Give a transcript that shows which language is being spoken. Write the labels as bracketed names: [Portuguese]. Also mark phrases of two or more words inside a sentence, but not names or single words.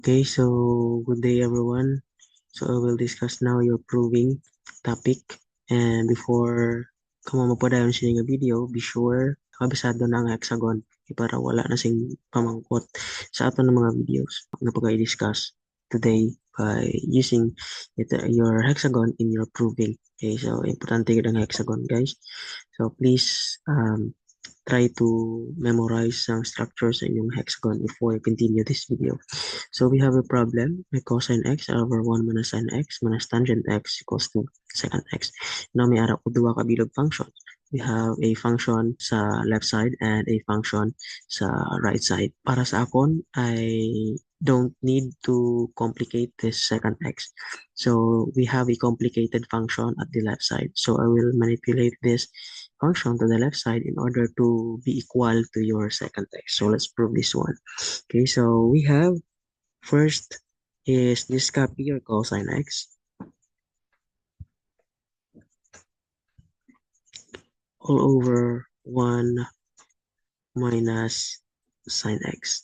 [English] Okay, so good day everyone. So I will discuss now your proving topic. And before [Hiligaynon] ka mo mapadayon sa nga video, [English] be sure [Hiligaynon] kabisado na ang hexagon para wala na sing pamangkot sa ato ng mga videos na pag-i-discuss [English] today by using your hexagon in your proving. [Hiligaynon] Okay, so importante gid ang hexagon guys. [English] So please try to memorize some structures in yung hexagon before you continue this video. So we have a problem, may cosine x over 1 minus sine x minus tangent x equals to secant x. [Hiligaynon] Now may ara ko duwa ka bilog function. [English] We have a function sa left side and a function sa right side. [Hiligaynon] Para sa akon, [English] I don't need to complicate this secant x. So we have a complicated function at the left side. So I will manipulate this function to the left side in order to be equal to your secant x. So let's prove this one. Okay, so we have first is this copy your cosine x all over 1 minus sine x.